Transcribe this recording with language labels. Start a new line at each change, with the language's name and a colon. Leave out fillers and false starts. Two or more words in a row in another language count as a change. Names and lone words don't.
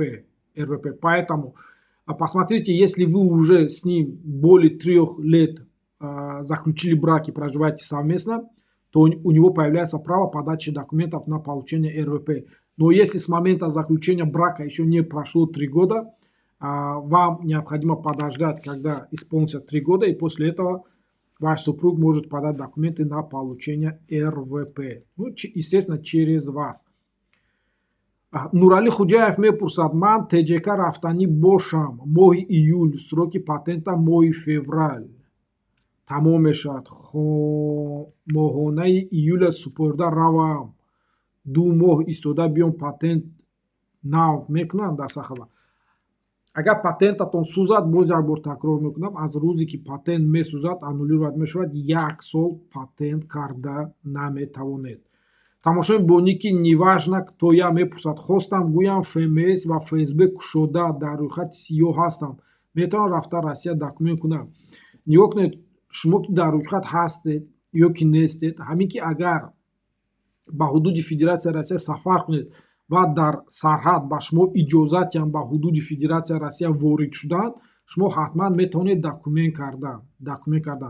Russian: Поэтому посмотрите, если вы уже с ним более 3 лет заключили брак и проживаете совместно, то у него появляется право подачи документов на получение РВП. Но если с момента заключения брака еще не прошло 3 года, вам необходимо подождать, когда исполнится 3 года, и после этого ваш супруг может подать документы на получение РВП. Естественно, через вас.
Tajik: Нурали Худжаев мепурсад: ман ТЖК рафтанӣ бошам моҳи июл,
Russian: сроки патента
Tajik: моҳи феврал тамом мешавад. Моҳонаи июля супурда равам, 2 моҳ истода биём патент нав мекунам дар сахава. Агар патентатон сӯзад, боз як бор такрор мекунам, аз рӯзе ки патент месӯзад, аннулировать мешавад, 1 сол патент карда наметавонед. Тамошои бо ники неважно кто я мепурсад: хостам гӯям ФМС ва ФСБ кушода, дар рӯйхати сиёҳ ҳастам, метавонам рафта Россия документ кунам. Нигоҳ кунед, шумо ки дар рӯйхат ҳастед ё ки нестед, ҳамин ки агар ба ҳудуди Федератсияи Россия сафар кунед ва дар сарҳад ба шумо иҷозат ям ба ҳудуди Федератсияи Россия ворид шудан, шумо ҳатман метавонед документ кардан.